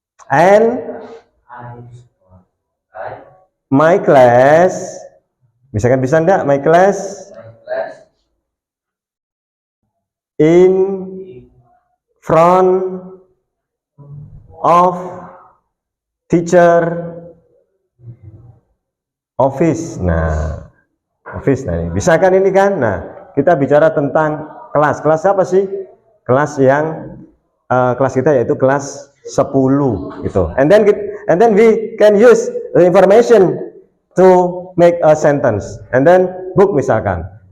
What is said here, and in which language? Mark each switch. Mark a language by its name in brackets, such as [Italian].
[English] And my class, [Indonesian] misalkan bisa enggak [English] my class in front of teacher office. [Indonesian] Nah, office, nah ini bisa kan ini kan. Nah, kita bicara tentang kelas. Kelas apa sih? Kelas yang kelas kita yaitu kelas 10 gitu. [English] And then we can use the information to make a sentence. And then book misalkan.